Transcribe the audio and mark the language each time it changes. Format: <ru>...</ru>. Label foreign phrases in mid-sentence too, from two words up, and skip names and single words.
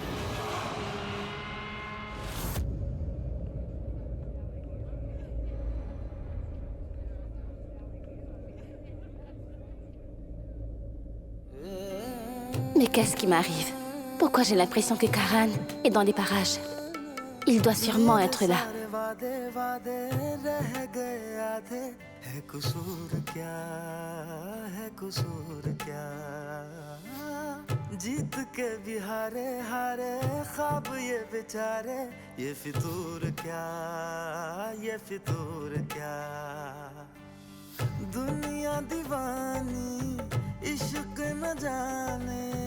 <fr>Mais qu'est-ce qui m'arrive? Pourquoi j'ai l'impression que Karan est dans les parages? Il doit sûrement être là.</fr> <hi>जीत के भी हारे हारे ख्वाब ये बेचारे ये फितूर क्या ये फितूर क्या दुनिया दीवानी इश्क न जाने</hi>